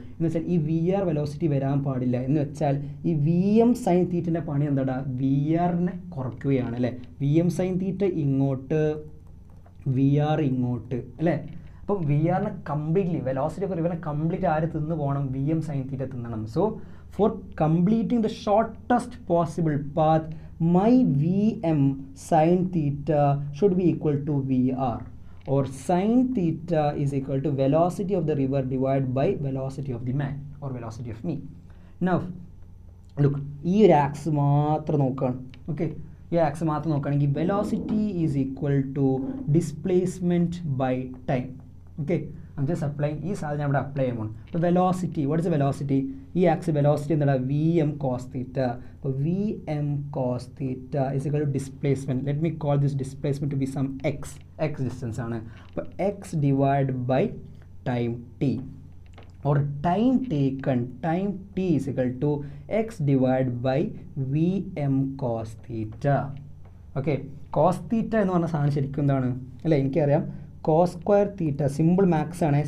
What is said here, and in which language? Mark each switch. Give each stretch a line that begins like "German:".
Malayalam: എന്ന് വെച്ചാൽ ഈ VR വെലോസിറ്റി വരാൻ പാടില്ല. എന്ന് വെച്ചാൽ ഈ VM sin തീറ്റൻ്റെ പണി എന്താടാ? VRനെ കുറയ്ക്കുകയാണ് അല്ലേ. VM sin തീറ്റ ഇങ്ങോട്ട്, VR ഇങ്ങോട്ട് അല്ലേ. അപ്പം VR-നെ കംപ്ലീറ്റ്ലി വെലോസിറ്റി ഓഫ് റിവറിനെ കംപ്ലീറ്റ് ആര് തിന്നു പോകണം? VM sin തീറ്റ തിന്നണം.
English: So for completing the shortest possible path my VM sin theta should be equal to VR, or sin theta is equal to velocity of the river divided by velocity of the man or velocity of me.
Malayalam: Now look, ഈ ഒരു ax മാത്രം നോക്കുകയാണ്.
English: okay,
Malayalam: ഈ ax മാത്രം നോക്കുകയാണെങ്കിൽ
English: Velocity is equal to displacement by time.
Malayalam: Okay,
English: I'm just applying
Malayalam: ഈ സാധനം ഇവിടെ അപ്ലൈ ചെയ്യുമ്പോൾ. അപ്പോൾ വെലോസിറ്റി,
English: What is velocity?
Malayalam: ഈ ആക്സ് വെലോസിറ്റി എന്താണ്?
English: VM cos theta. അപ്പോൾ VM cos theta is equal to displacement. Let me call this displacement to be some x distance ആണ്. അപ്പോൾ x divide by time t, or time taken, time t is equal to x divided by VM cos theta.
Malayalam: Okay, cos theta എന്ന് പറഞ്ഞ സാധനം ശരിക്കും എന്താണ് അല്ലേ? എനിക്കറിയാം cos square theta, simple maths ആണ്.